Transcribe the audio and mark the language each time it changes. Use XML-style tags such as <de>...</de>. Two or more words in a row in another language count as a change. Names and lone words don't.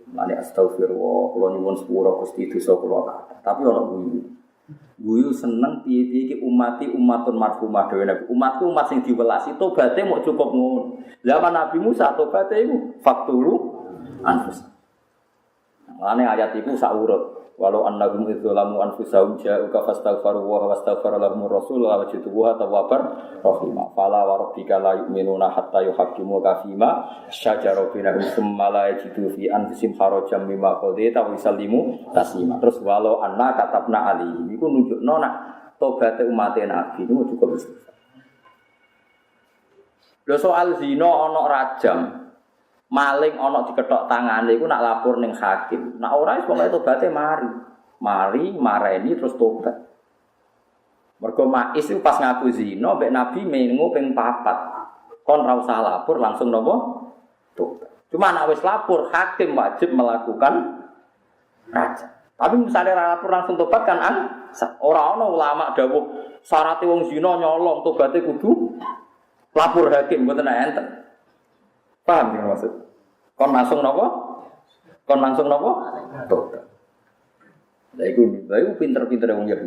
<jv>Mulane astagfirullah kula nyuwun sepura Gusti dosa kula kathah. Tapi ana guyu. Guyu seneng piye-piye iki</jv> <ar>أمة مرحومة</ar> <jv>dhewe Nabi. Umatku umat sing diwelasi tobaté mok cukup ngono. Zaman Nabi Musa tobaté iku</jv> <ar>فاقتلوا أنفس.</ar> <jv>Mulane ayat iku sak urut.</jv> <ar>ولو أنهم إذ ظلموا أنفسهم جاءوك فاستغفروا و واستغفر لهم الرسول و وجدوها توابا رحيما. فلا وربك لا يؤمنون حتى يحكموك فيما شجر بينهم ثم لا يجدوا في أنفسهم حرجا مما قضيت ويسلموا تسليما.</ar> <jv>Terus</jv> <ar>ولو أنا كتبنا عليه</ar> <jv>iku nunjukno nek tobaté umat Nabi niku cukup istighfar. Lho soal zina ana rajam. Maling ana diketok tangane iku nak lapor ning hakim. Nak ora wis pokoke tobaté mari mareni terus tobat. Mergo Ma'is iku pas ngaku zina mbek Nabi mengo ping 4. Kon ra usah lapor langsung napa? Tobat. Cuma nak wis lapor hakim wajib melakukan rajam. Tapi misalnya ra lapor langsung tobat kan ora ana ulama dawuh syarat wong zina nyolong tobaté kudu lapor hakim mboten enten. Paham ya maksud? Kon langsung napa? Tobat. Lah iku pinter-pinter wong Yahudi.</jv>